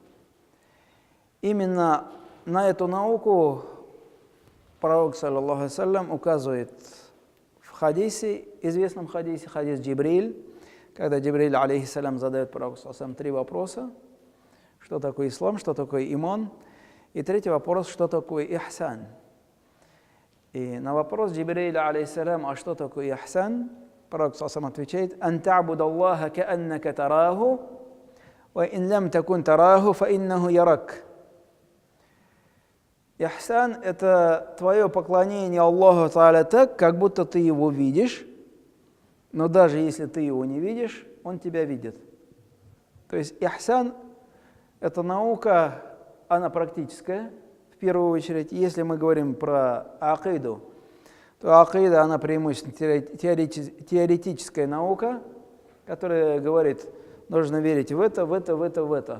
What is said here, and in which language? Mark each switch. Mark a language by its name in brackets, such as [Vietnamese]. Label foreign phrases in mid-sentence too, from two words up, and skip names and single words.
[Russian] Именно на эту науку пророк, [Arabic] صلى الله عليه وسلم, [Russian] указывает в хадисе, известном хадисе, хадис Джибриль, когда Джибриль, алейхиссалям, задает пророку, [Arabic] صلى الله عليه وسلم, [Russian] 3 вопроса. Что такое ислам, что такое иман? И третий вопрос, что такое ихсан? И на вопрос Джибриля, алейхиссалям, а что такое ихсан? [Arabic] Пророк, صلى الله عليه وسلم, отвечает: «أن تعبد الله كأنك تراه وإن لم تكن تراه فإنه يراك». [Russian] Ихсан – это твое поклонение [Arabic] الله تعالى [Russian] так, как будто ты его видишь, но даже если ты его не видишь, он тебя видит. То есть ихсан – это наука, она практическая, в первую очередь. Если мы говорим про акиду, то акида, она преимущественно теоретическая наука, которая говорит, нужно верить в это, в это, в это, в это.